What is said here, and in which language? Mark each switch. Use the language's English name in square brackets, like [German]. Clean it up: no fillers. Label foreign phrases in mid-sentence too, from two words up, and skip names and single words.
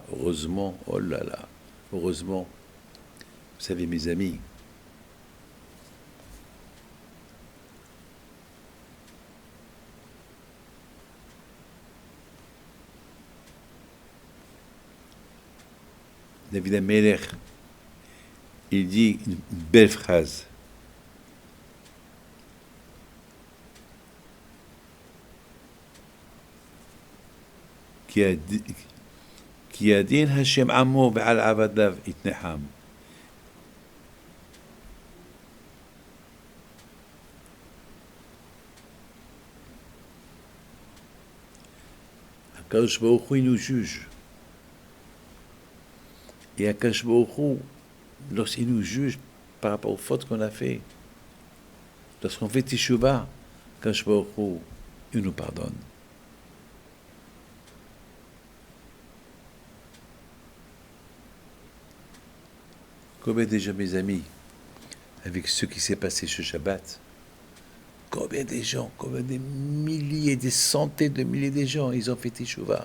[French] Heureusement, oh là là, heureusement. Vous savez, mes amis, David Amelech, il dit une belle phrase. [Hebrew] כי ידין השם עמו ועל עבדיו יתנחם. הקדוש ברוך הוא, [French] il nous juge. Et [Hebrew] הקדוש ברוך הוא, [French] lorsqu'il nous juge par rapport aux fautes qu'on a fait, lorsqu'on fait Teshuvah, [Hebrew] הקדוש ברוך הוא, [French] il nous pardonne. Combien déjà, mes amis, avec ce qui s'est passé ce Shabbat, combien des gens, combien des milliers, des centaines de milliers de gens, ils ont fait Teshuvah.